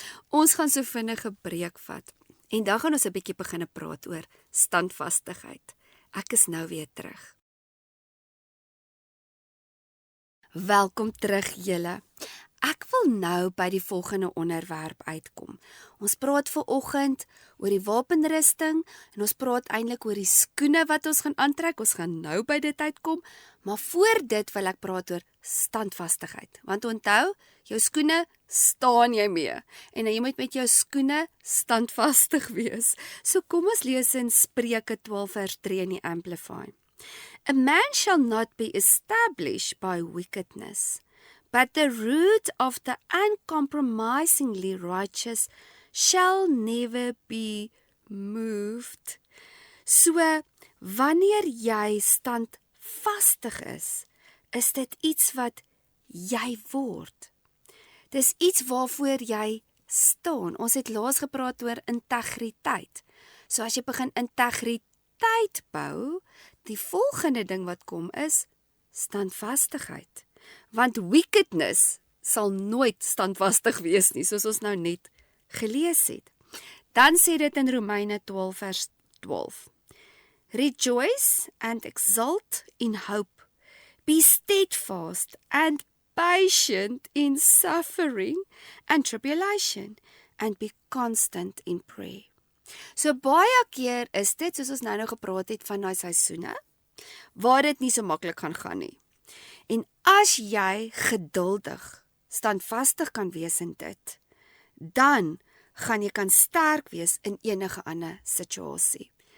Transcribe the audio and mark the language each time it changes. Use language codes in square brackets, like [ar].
[af] Ons gaan so vinnig 'n breek vat. En dan gaan ons 'n bietjie begin praat oor standvastigheid. Ek is nou weer terug. Welkom terug julle. Ek wil nou by die volgende onderwerp uitkom. Ons praat vanoggend oor die wapenrusting en ons praat eintlik oor die skoene wat ons gaan aantrek. Ons gaan nou by dit uitkom, maar voor dit wil ek praat oor standvastigheid. Want onthou, jou skoene staan jy mee en jy moet met jou skoene standvastig wees. So kom ons lees in Spreuke 12 vers 3 in die Amplify. [en] A man shall not be established by wickedness, but the root of the uncompromisingly righteous shall never be moved. [af] So, wanneer jy standvastig is dit iets wat jy word. Dis iets waarvoor jy staan. Ons het laas gepraat oor integriteit. So as jy begin integriteit bou, die volgende ding wat kom is standvastigheid. Want wickedness sal nooit standvastig wees nie, soos ons nou net gelees het. Dan sê dit in Romeine 12 vers 12. [en] Rejoice and exult in hope. Be steadfast and patient in suffering and tribulation, and be constant in prayer. [af] So baie keer is dit, soos ons nou gepraat het van daai seisoene, waar dit nie so maklik gaan nie. En as jy geduldig, standvastig kan wees in dit, dan gaan jy kan sterk wees in enige ander situasie.